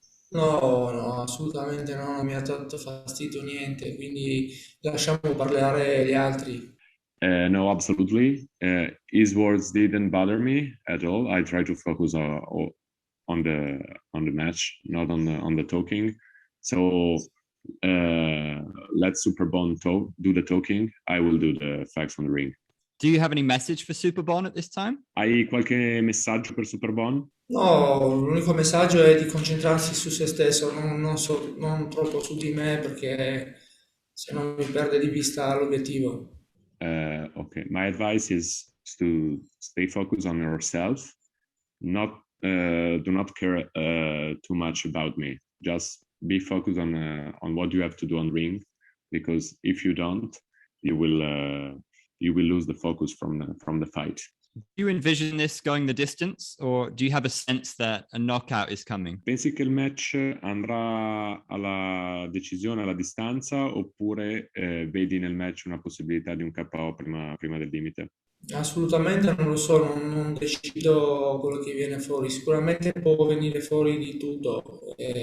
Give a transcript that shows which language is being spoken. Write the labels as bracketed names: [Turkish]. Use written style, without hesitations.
[Italian] No, no, assolutamente no, non mi ha dato fastidio niente, quindi lasciamo parlare gli altri. [English] No, absolutely. His words didn't bother me at all. I try to focus on the match, not on the talking. So let Superbon do the talking. I will do the facts on the ring. Do you have any message for Superbon at this time? [Italian] Hai qualche messaggio per Superbon? No, l'unico messaggio è di concentrarsi su se stesso, non troppo su di me perché se no mi perde di vista l'obiettivo. [English] Okay, my advice is to stay focused on yourself. Do not care too much about me. Just be focused on what you have to do on ring, because if you don't, you will lose the focus from the fight. Do you envision this going the distance, or do you have a sense that a knockout is coming? [Italian] Pensi che il match andrà alla decisione, alla distanza, oppure vedi nel match una possibilità di un KO prima del limite? Assolutamente non lo so, non decido quello che viene fuori, sicuramente può venire fuori di tutto.